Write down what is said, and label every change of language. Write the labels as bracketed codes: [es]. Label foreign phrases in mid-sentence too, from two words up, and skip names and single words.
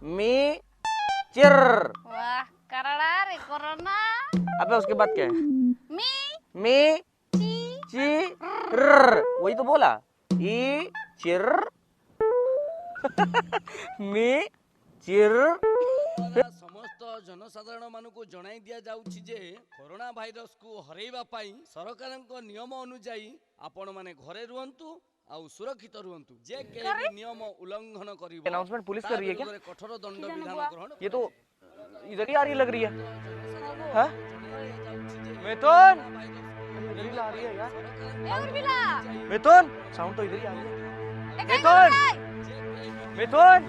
[hi] मी चिर। वाह करड़ा रे कोरोना अबे उसके बाद क्या है? मी मी चिर वही तो बोला। ई चिर मी चिर। [or] ସମସ୍ତ ଜନସାଧାରଣ ମାନଙ୍କୁ ଜଣାଇ ଦିଆ ଯାଉଛି ଯେ କରୋନା ଭାଇରସ କୁ ହରେବା ପାଇଁ ସରକାରଙ୍କ ନିୟମ ଅନୁସାରେ ଆପଣ ମାନେ ଘରେ ରୁହନ୍ତୁ ଆଉ ସୁରକ୍ଷିତ ରୁହନ୍ତୁ। ଯେ କେ ନିୟମ ଉଲ୍ଲଂଘନ କରିବ [hi] अनाउंसमेंट पुलिस कर रही है क्या? [or] କଠୋର ଦଣ୍ଡ ବିଧାନ ଗ୍ରହଣ। [hi] ये तो इधर ही आ रही लग रही है। हाँ? मिथुन इधर ही आ रही है यार। ए उर्मिला मिथुन साउंड तो इधर ही आ रही है। मिथुन मिथुन